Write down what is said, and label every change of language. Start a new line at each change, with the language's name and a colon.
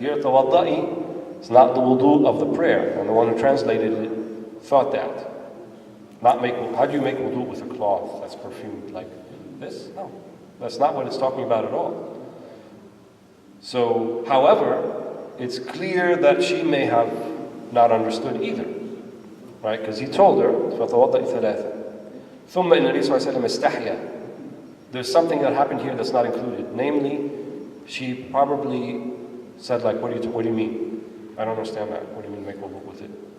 English: Here, tawadda'i is not the wudu of the prayer. And the one who translated it thought that. How do you make wudu with a cloth that's perfumed like this? No. That's not what it's talking about at all. So, however, it's clear that she may have not understood either. right? Because he told her,
Arabic: فَتَوَضَّئِ ثَلَاثًا ثُمَّ إِنَّ النَّبِيَّ صلى الله عليه وسلم استحيا.
English: There's something that happened here that's not included. Namely, she probably said like, what do you mean? I don't understand that. What do you mean make wudu with it?